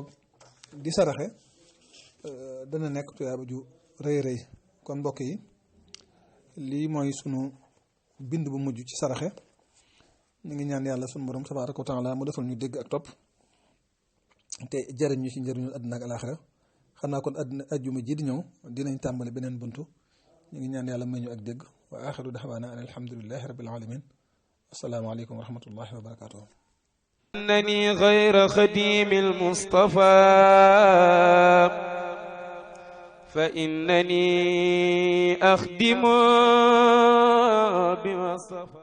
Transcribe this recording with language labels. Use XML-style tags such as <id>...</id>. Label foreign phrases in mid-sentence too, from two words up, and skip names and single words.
<wo>di saraxe dana nekk tuyaaba ju rëy rëy kon mbokk yi lii mooy sunu bind bu mujj ci saraxe ñu ngi ñaan yàlla sunu borom</wo> <ar>تبارك وتعالى</ar> <wo>mu defal ñu dégg ak topp te jariñ ñu ci njëriñu àddina ak alaaxira xam naa kon ajjuma ji di ñëw dinañ tàmbali beneen buntu ñu ngi ñaan yàlla may ñu ak dégg</wo> <ar>وآخر دعوانا أن الحمد لله رب العالمين السلام عليكم ورحمة الله وبركاته أنني غير خديم المصطفى فإنني أخدم بما صفى</ar>